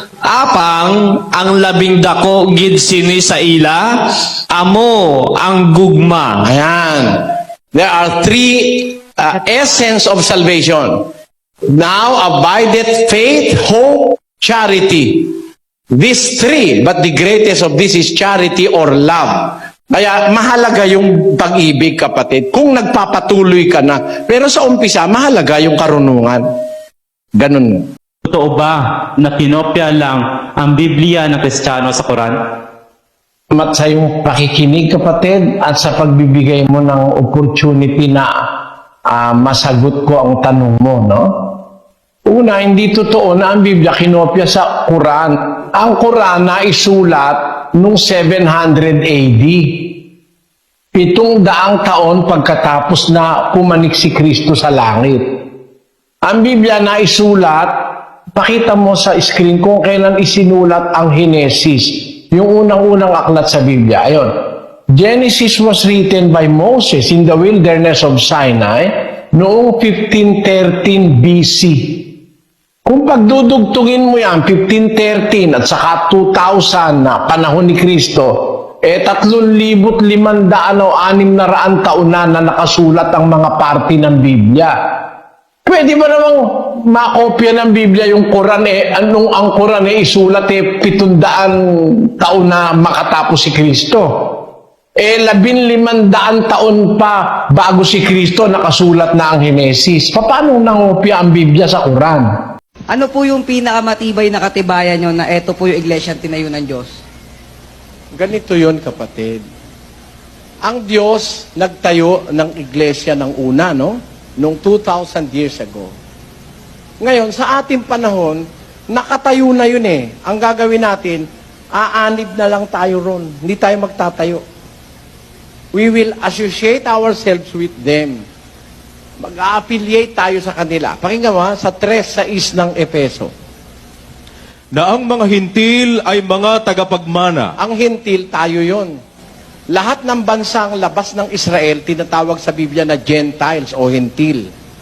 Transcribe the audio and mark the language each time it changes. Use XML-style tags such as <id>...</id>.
<hil>Apang ang labing dako gid sini sa ila, amo ang gugma.</hil> <tl>Ayan.</tl> <en>There are three essence of salvation. Now abideth faith, hope, charity. These three, but the greatest of this is charity or love.</en> <tl>Kaya mahalaga yung pag-ibig, kapatid, kung nagpapatuloy ka na. Pero sa umpisa, mahalaga yung karunungan. Ganun. Totoo ba na kinopya lang ang Biblia ng Kristiyano sa Quran? At sa iyong pakikinig, kapatid, at sa pagbibigay mo ng opportunity na masagot ko ang tanong mo, no? Una, hindi totoo na ang Biblia kinopya sa Quran. Ang Quran na isulat noong 700 AD. 700 taon pagkatapos na pumanik si Kristo sa langit. Ang Biblia na isulat, pakita mo sa screen kung kailan isinulat ang Henesis, yung unang-unang aklat sa Biblia. Ayun.</tl> <en>Genesis was written by Moses in the wilderness of Sinai noong 1513 BC.</en> <tl>Kung pagdudugtungin mo yan, 1513 at saka 2000 na panahon ni Kristo, 3,500 o 600 taon na nakasulat ang mga parte ng Biblia. Pwede ba namang makopya ng Biblia yung Quran anong ang Quran isulat 700 taon na makatapos si Kristo? 1,500 taon pa bago si Kristo nakasulat na ang Henesis. Paano nangopya ang Biblia sa Quran? Ano po yung pinakamatibay na katibayan nyo na eto po yung iglesia tinayo ng Diyos? Ganito yon, kapatid. Ang Diyos nagtayo ng iglesia ng una, no? Noong</tl> <en>2,000 years ago.</en> <tl>Ngayon, sa ating panahon, nakatayo na yun eh. Ang gagawin natin, aanib na lang tayo ron. Hindi tayo magtatayo.</tl> <en>We will associate ourselves with them.</en> <tl>Mag-a-affiliate tayo sa kanila. Pakinggan mo sa 3:6 ng Efeso. Na ang mga hintil ay mga tagapagmana. Ang hintil, tayo yon. Lahat ng bansang labas ng Israel, tinatawag sa Biblia na Gentiles o hintil.</tl>